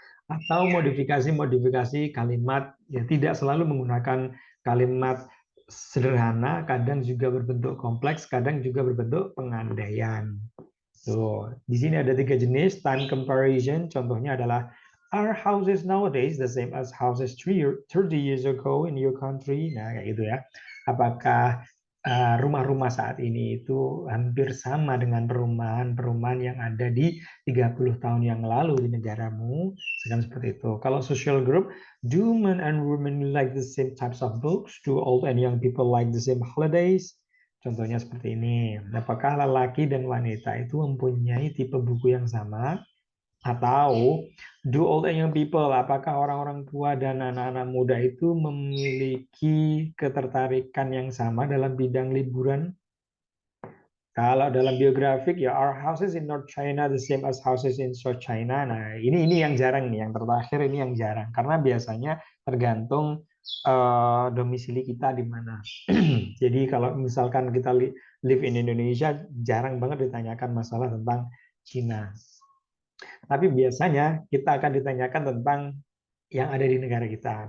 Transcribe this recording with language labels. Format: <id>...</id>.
<id>Atau modifikasi-modifikasi kalimat yang tidak selalu menggunakan kalimat sederhana, kadang juga berbentuk kompleks, kadang juga berbentuk pengandaian. Tuh, di sini ada 3 jenis time comparison. Contohnya adalah</id> <en>are houses nowadays the same as houses 30 years ago in your country?</en> <id>Nah, kayak gitu ya. Apakah rumah-rumah saat ini itu hampir sama dengan perumahan-perumahan yang ada di 30 tahun yang lalu di negaramu? Sekarang seperti itu.</id> <en>Kalau social group, do men and women like the same types of books? Do old and young people like the same holidays?</en> <id>Contohnya seperti ini. Apakah lelaki dan wanita itu mempunyai tipe buku yang sama? Atau</id> <en>do old and young people,</en> <id>apakah orang-orang tua dan anak-anak muda itu memiliki ketertarikan yang sama dalam bidang liburan? Kalau dalam biografik ya</id> <en>are houses in North China the same as houses in South China.</en> <id>Nah, ini yang jarang nih, yang terakhir ini yang jarang karena biasanya tergantung domisili kita di mana. Jadi kalau misalkan kita</id> <en>live in Indonesia</en> <id>jarang banget ditanyakan masalah tentang Cina. Tapi biasanya kita akan ditanyakan tentang yang ada di negara kita.</id>